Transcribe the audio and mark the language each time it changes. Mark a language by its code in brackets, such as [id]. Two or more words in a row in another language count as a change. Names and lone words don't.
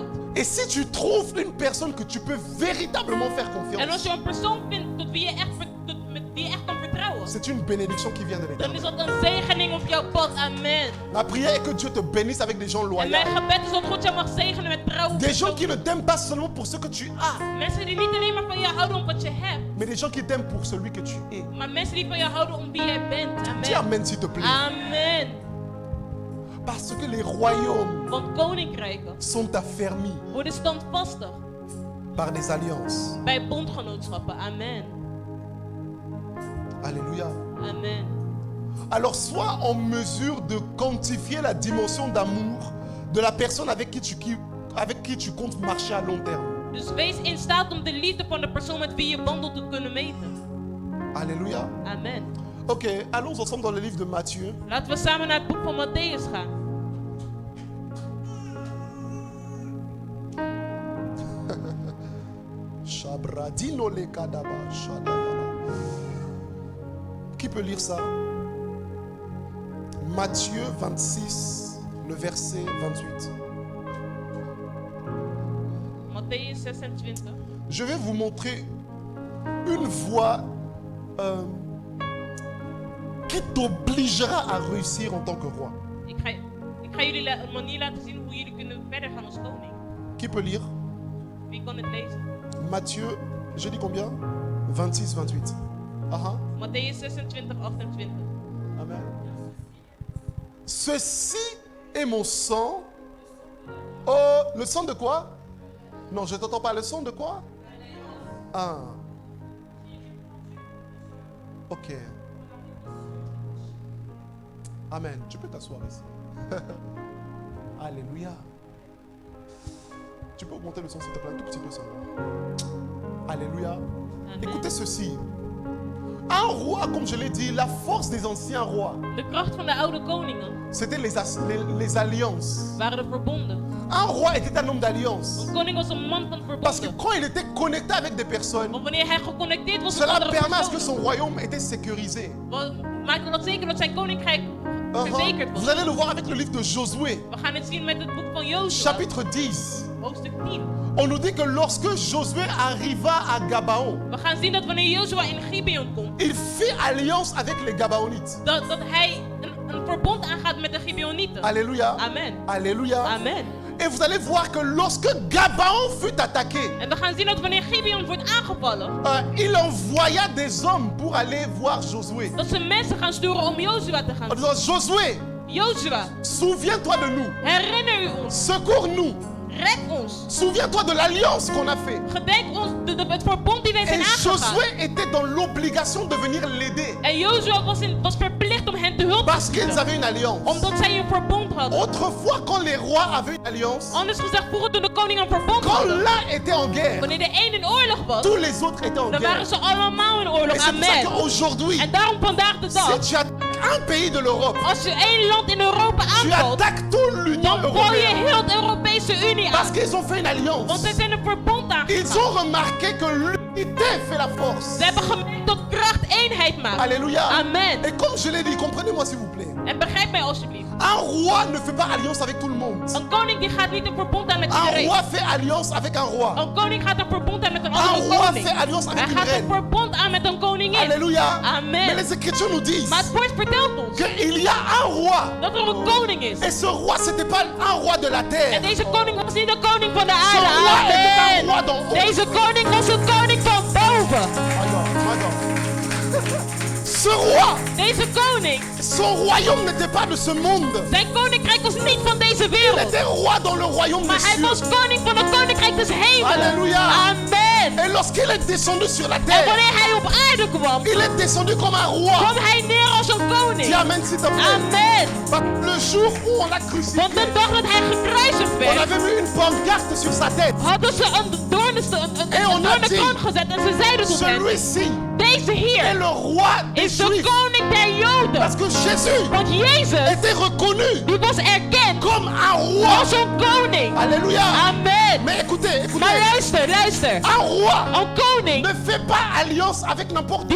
[fr] Et si tu trouves une personne que tu peux véritablement faire [nl] En als [fr] confiance, [nl] je een persoon vindt tot wie je echt, met wie je echt kan vertrouwen, [fr] c'est une bénédiction qui vient de [nl] dan is [fr] l'Éternel. [nl] dat een zegening op jouw pad. Amen. [fr] Ma prière est que Dieu te bénisse avec des gens [nl] En mijn [fr] loyaux. [nl] gebed is dat God jou mag zegenen met trouwe [fr] Des gens qui [nl] personen. [fr] ne t'aiment pas seulement pour ce que tu as, [nl] Mensen die niet alleen maar van jou houden om wat je hebt, [fr] mais des gens qui t'aiment pour celui que tu es. [nl] maar mensen die van jou houden om wie jij bent. [fr] Dis Amen. amen s'il te plaît. Amen. Parce que les royaumes [nl] Want koninkrijken [fr] sont affermis [nl] worden standvastig [fr] par des alliances. [nl] bij bondgenootschappen. Amen. Alléluia. Amen. [fr] Alors sois en mesure de quantifier la dimension d'amour de la personne avec qui tu comptes marcher à long terme. [nl] Dus wees in staat om de liefde van de persoon met wie je wandelt te kunnen meten. Alléluia. Amen. [fr] Ok, allons ensemble dans le livre de Matthieu. [nl] Laten we samen naar het boek van Matthäus gaan. Shabradino le kadaba shadayala. [fr] Qui peut lire ça? Matthieu 26, le verset 28. [nl] Matthäus 26. [fr] Je vais vous montrer une voie qui t'obligera à réussir en tant que roi. [nl] Ik ga jullie een manier laten zien hoe jullie kunnen verder gaan als koning. [fr] Qui peut lire? [nl] Wie kan het lezen? [fr] Matthieu, j'ai dit combien? 26, 28. Aha. [nl] Matthäus 26, 28. [fr] Amen. Ceci est mon sang. Oh, le sang de quoi? Non, je ne t'entends pas. Le sang de quoi? Ah. Ok. Amen. Tu peux t'asseoir ici. Alléluia. Tu peux augmenter le son s'il te plaît un tout petit peu seulement. Alléluia. Amen. Écoutez ceci. Un roi, comme je l'ai dit, la force des anciens rois, [nl] De kracht van de oude koningen [fr] c'était les alliances. [nl] waren de verbonden. [fr] Un roi était un homme d'alliance. [nl] Een koning was een man van [fr] Parce que [nl] verbonden. [fr] quand il était connecté avec des personnes, [nl] Want wanneer hij geconnecteerd was met [fr] cela [nl] andere [fr] permet à ce que [nl] personen, [fr] son royaume était sécurisé. [nl] maakte dat zeker dat zijn koninkrijk verzekerd was. [fr] Vous allez le voir avec le livre de Josué, [nl] We gaan het zien met het boek van Jozua, [fr] chapitre 10. [nl] hoofdstuk 10. [fr] On nous dit que lorsque Josué arriva à Gabaon, [nl] We gaan zien dat wanneer Jozua in Gibeon komt, [fr] il fit alliance avec les Gabaonites. [nl] dat hij een verbond aangaat met de Gibeonieten. Alléluia. Amen. Alléluia. Amen. [fr] Et vous allez voir que lorsque Gabaon fut attaqué, [nl] En we gaan zien dat wanneer Gibeon wordt aangevallen, [fr] il envoya des hommes pour aller voir Josué. [nl] dat ze mensen gaan sturen om Jozua te gaan En zien. [fr] disant, Josué, [nl] Jozua, [fr] souviens-toi de nous. [nl] herinner u ons. [fr] Secours-nous. [nl] Red ons. [fr] Souviens-toi de l'alliance qu'on a fait. [nl] Gedenk ons het verbond die wij zijn [fr] Et [nl] aangegaan. [fr] Josué était dans l'obligation de venir l'aider. [nl] En Jozua was verplicht om hen te hulp te [fr] Parce qu'ils [nl] schieten. [fr] avaient une alliance. [nl] Omdat zij een verbond hadden. [fr] Autrefois, quand les rois avaient une alliance, [nl] Anders gezegd, vroeger toen de koning een verbond [fr] quand [nl] hadden, [fr] l'un était en guerre, [nl] wanneer de een in oorlog was, [fr] tous les autres étaient en [nl] dan [fr] guerre. [nl] waren ze allemaal in oorlog. [fr] Et c'est pour ça Amen. qu'aujourd'hui, [nl] En daarom vandaag de [fr] si [nl] dag, [fr] tu attaques un pays de l'Europe, [nl] als je één land in Europa [fr] tu [nl] aanvalt, [fr] attaques toute l'Union [nl] dan val je [fr] européenne. [nl] heel de Europese Unie [fr] Parce [nl] aan. [fr] qu'ils ont fait une alliance. [nl] Want ze zijn een verbond [fr] Ils [nl] aangegaan. [fr] ont remarqué que l'unité fait la force. [nl] Ze hebben gemerkt dat kracht eenheid maakt. Alléluia. Amen. [fr] Et comme je l'ai dit, comprenez-moi s'il vous plaît. [nl] En begrijp mij alsjeblieft. [fr] Un roi ne fait pas alliance avec tout le monde. [nl] Een koning die gaat niet een verbond aan met [fr] Un [nl] iedereen. [fr] roi fait alliance avec un roi. [nl] Een koning gaat een verbond aan met een [fr] Un [nl] andere [fr] roi [nl] koning. [fr] fait alliance avec [nl] Hij [fr] une [nl] gaat een [fr] reine. [nl] verbond aan met een koningin. Alléluia. Amen. [fr] Mais les Écritures nous disent [nl] Maar het woord vertelt ons [fr] qu'il y a un roi. [nl] dat er een koning is. [fr] Et ce roi, c'était pas un roi de la [nl] En [fr] terre. [nl] deze koning was niet de koning van de [fr] Ce [nl] aarde. [fr] roi était un Amen. roi d'en haut. [nl] Deze koning was een koning van boven. [fr] Ce roi, [nl] Deze koning, [fr] son royaume n'était pas de ce monde. [nl] zijn koninkrijk was niet van deze [fr] Il [nl] wereld. [fr] était roi dans le royaume [nl] Maar [fr] des [nl] hij [fr] cieux. [nl] was koning van het koninkrijk des hemelen. Alléluia. Amen. [fr] Et lorsqu'il est descendu sur la [nl] En [fr] terre, [nl] wanneer hij op aarde kwam, [fr] il est descendu comme un roi. [nl] kwam hij neer als een koning. [fr] Dis amen s'il te plaît. Amen. Parce que le jour où on l'a crucifié, [nl] Want de dag dat hij gekruisigd [fr] on [nl] werd, [fr] avait mis une pancarte sur sa tête. [nl] hadden ze een doornenkroon gezet en ze zeiden tot hem, [fr] Celui-ci [nl] deze [fr] est [nl] hier [fr] le roi des [nl] is de [fr] Juifs. [nl] koning der Joden. [fr] Parce que Jésus [nl] Want Jezus, [fr] était reconnu [nl] die was erkend [fr] comme un roi. [nl] als een koning. Alléluia. Amen. [fr] Mais écoutez, [nl] Maar [fr] écoutez. [nl] luister. [fr] Un roi [nl] Een koning, [fr] ne fait pas alliance avec n'importe qui.